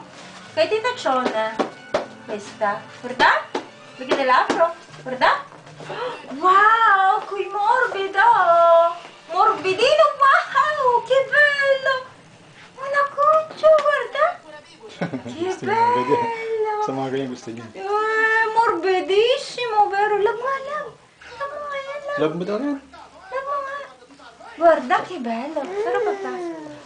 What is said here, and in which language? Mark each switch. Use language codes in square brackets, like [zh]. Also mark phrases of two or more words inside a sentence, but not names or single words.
[it] Che Tita Ciona. Questa. Guarda. Perché te l'apro. Guarda. Wow, qui morbido. Morbidino, wow, che bello. Una cuccia, guarda. Che bello. [tl] Sa mga ganyan gusto niya. [it] Morbidissimo, vero? [tl] Love nga, love. Love mo nga yan, love. Love mo daw yan. Love mo nga. [it] Guarda che bello. Sarà papà.